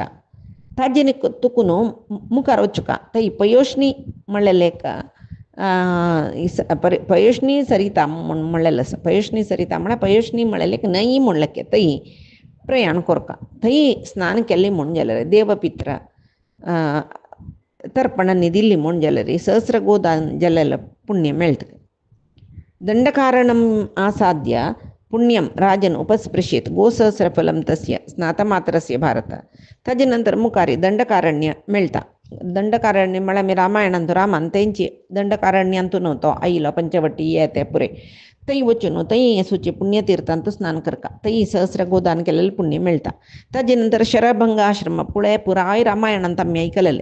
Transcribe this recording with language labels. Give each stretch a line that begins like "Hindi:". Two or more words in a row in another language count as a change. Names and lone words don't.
Konkani: ताजेने तुकून मुखार वचुका थंय पयोष्णी म्हणलेले का पयोष्णी सरिता म्हणलेलं आसा. पयोष्णी सरिता म्हळ्यार पयोष्णी म्हणलेले न्हंय म्हणलें थंय प्रयाण कोरका. थंय स्नान केलें म्हूण जाल्यार देवपित्र तर्पणांनी दिल्ली म्हूण जाल्यार सहस्र गोदान जाल्लेलं पुण्य मेळटा.
Sanskrit: दंडकारणम् आसाद्य पुण्यं राजन उपस्पृशेत गोसहस्रफलं तस्य स्नातमात्रस्य भारत.
Konkani: ताजे नंतर मुखारी दंडकारण्य मेळटा. दंडकारण्य म्हळ्यार आमी रामायणांत रामान तेंची दंडकारण्यांतून तो आयलो पंचवटी हे ते पुरे थंय वचून थंय सुचे पुण्यतीर्थांत स्नान करता. थंय सहस्र गोदान केलेलें पुण्य मेळटा. ताजे नंतर शरभंग आश्रम पुराय रामायणांत आमी आयकलेलें.